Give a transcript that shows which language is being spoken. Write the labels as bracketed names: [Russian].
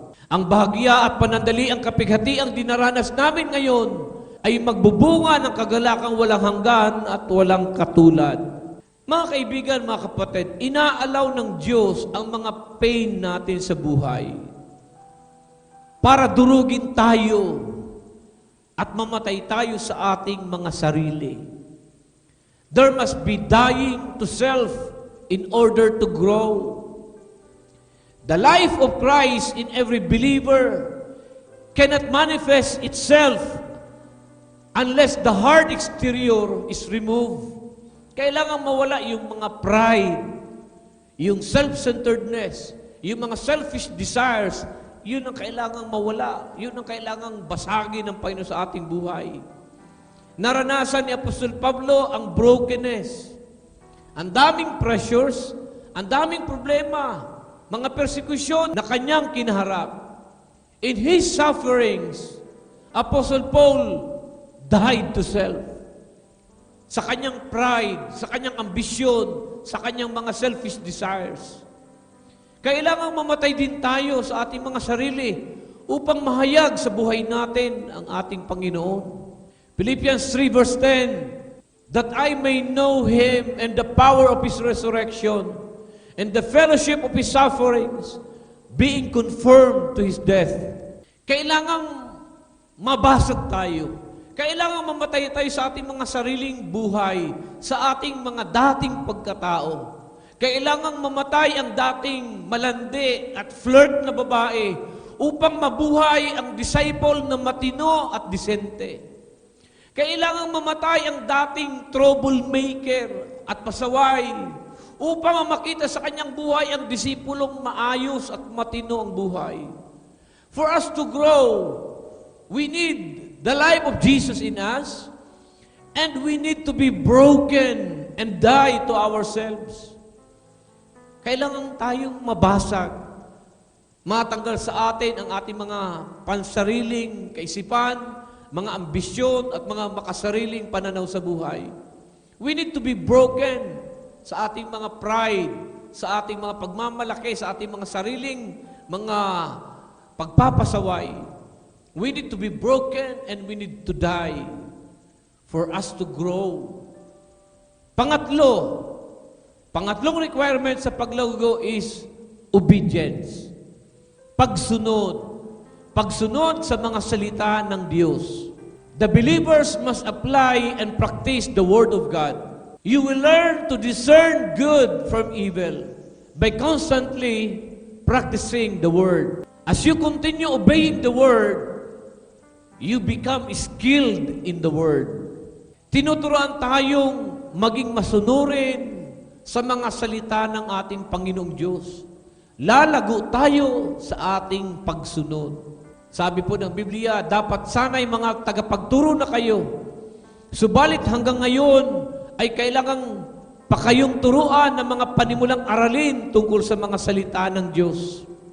[Filipino] Ang bahagya at panandali ang kapighati ang dinaranas namin ngayon ay magbubunga ng kagalakang walang hanggan at walang katulad. Mga kaibigan, mga kapatid, inaalaw ng Diyos ang mga pain natin sa buhay para durugin tayo at mamatay tayo sa ating mga sarili. [English] There must be dying to self in order to grow. The life of Christ in every believer cannot manifest itself unless the hard exterior is removed. [Filipino] Kailangan mawala yung mga pride, yung self-centeredness, yung mga selfish desires. Yun ang kailangang mawala. Yun ang kailangang basagin ng Panginoon sa ating buhay. Naranasan ni Apostol Pablo ang brokenness. Ang daming pressures, ang daming problema, mga persecution na kanyang kinaharap. [English] In his sufferings, Apostle Paul died to self. [Filipino] sa kanyang pride, sa kanyang ambisyon, sa kanyang mga selfish desires. Kailangang mamatay din tayo sa ating mga sarili upang mahayag sa buhay natin ang ating Panginoon. [English] Philippians 3 verse 10, that I may know Him and the power of His resurrection and the fellowship of His sufferings, being conformed to His death. [Filipino] Kailangang mabasag tayo. Kailangan mamatay tayo sa ating mga sariling buhay, sa ating mga dating pagkatao. Kailangang mamatay ang dating malandi at flirt na babae upang mabuhay ang disciple na matino at disente. Kailangang mamatay ang dating troublemaker at pasaway upang makita sa kanyang buhay ang disipulong maayos at matino ang buhay. [English] For us to grow, we need the life of Jesus in us, and we need to be broken and die to ourselves. [Filipino] Kailangan tayong mabasag, matanggal sa atin ang ating mga pansariling kaisipan, mga ambisyon at mga makasariling pananaw sa buhay. [English] We need to be broken [Filipino] sa ating mga pride, sa ating mga pagmamalaki, sa ating mga sariling mga pagpapasaway. [English] We need to be broken and we need to die for us to grow. [Filipino] Pangatlong requirement sa paglago [English] is obedience. [Filipino] Pagsunod. Pagsunod sa mga salita ng Diyos. [English] The believers must apply and practice the Word of God. You will learn to discern good from evil by constantly practicing the Word. As you continue obeying the Word, you become skilled in the Word. [Filipino] Tinuturuan tayong maging masunurin sa mga salita ng ating Panginoong Diyos. Lalago tayo sa ating pagsunod. Sabi po ng Biblia, dapat sana'y mga tagapagturo na kayo. Subalit hanggang ngayon ay kailangang pa kayong turuan ng mga panimulang aralin tungkol sa mga salita ng Diyos.